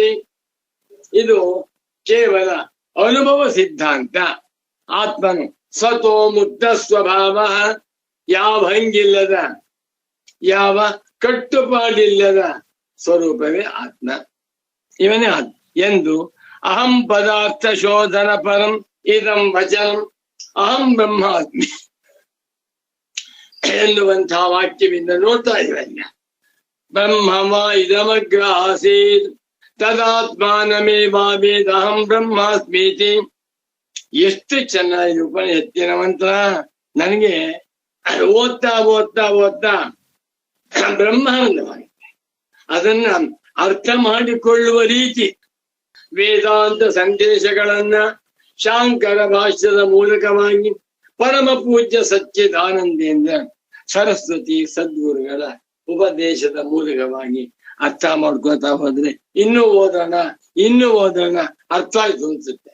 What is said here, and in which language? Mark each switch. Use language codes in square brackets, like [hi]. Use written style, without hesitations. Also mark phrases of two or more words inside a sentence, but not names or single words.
[kn] ಇದು ಕೇವಲ ಅನುಭವ ಸಿದ್ಧಾಂತ. ಆತ್ಮನು ಸ್ವತೋ ಮುಕ್ತ ಸ್ವಭಾವ, ಯಾವ ಹಂಗಿಲ್ಲದ, ಯಾವ ಕಟ್ಟುಪಾಡಿಲ್ಲದ ಸ್ವರೂಪವೇ ಆತ್ಮ. ಇವನೇ ಆತ್ಮ ಎಂದು [sa] ಅಹಂ ಪದಾರ್ಥ ಶೋಧನ ಪರಂ ಇದಂ ವಚನಂ ಅಹಂ ಬ್ರಹ್ಮಾಸ್ಮಿ [kn] ಎನ್ನುವಂತಹ ವಾಕ್ಯವಿಂದ ನೋಡ್ತಾ ಇದ್ವಲ್ಲ. [sa] ಬ್ರಹ್ಮವ ಇದಮಗ್ರ ಆಸೀತ್ ತದಾತ್ಮಾನಮೇವಾವೇದ ಅಹಂ ಬ್ರಹ್ಮಾಸ್ಮೀತಿ. [kn] ಎಷ್ಟು ಚೆನ್ನಾಗಿ ಉಪನಿಷತ್ತಿನ ಮಂತ್ರ. ನನಗೆ ಓದ್ತಾ ಓದ್ತಾ ಓದ್ತಾ ಬ್ರಹ್ಮಾನಂದವಾಗುತ್ತೆ. ಅದನ್ನ ಅರ್ಥ ಮಾಡಿಕೊಳ್ಳುವ ರೀತಿ, ವೇದಾಂತ ಸಂದೇಶಗಳನ್ನ ಶಾಂಕರ ಭಾಷ್ಯದ ಮೂಲಕವಾಗಿ ಪರಮ ಪೂಜ್ಯ ಸಚ್ಚಿದಾನಂದೇಂದ್ರ ಸರಸ್ವತಿ ಸದ್ಗುರುಗಳ ಉಪದೇಶದ ಮೂಲಕವಾಗಿ ಅರ್ಥ ಮಾಡ್ಕೋತಾ ಹೋದ್ರೆ ಇನ್ನೂ ಓದೋಣ ಅರ್ಥ ಆಯ್ತು ಅನ್ಸುತ್ತೆ.